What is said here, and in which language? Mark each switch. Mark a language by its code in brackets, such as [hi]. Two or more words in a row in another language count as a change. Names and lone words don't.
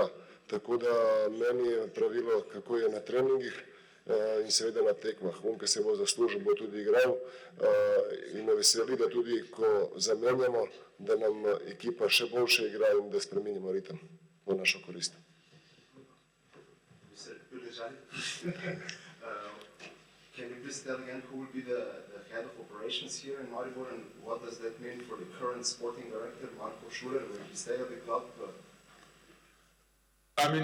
[sl] Tako da meni je pravilo, kako je na treningih in seveda na tekmah. On, ki se bo zaslužil, bo tudi igral in me veseli, da tudi, ko zamenjamo, da nam ekipa še boljše igra in da spremenimo ritem v našo korist. [en] Mr. Pilijan, can you please tell again who will be the head of operations here in Maribor, and what does that mean for the current sporting director, Marko Šuler? Will he stay at the club? I mean,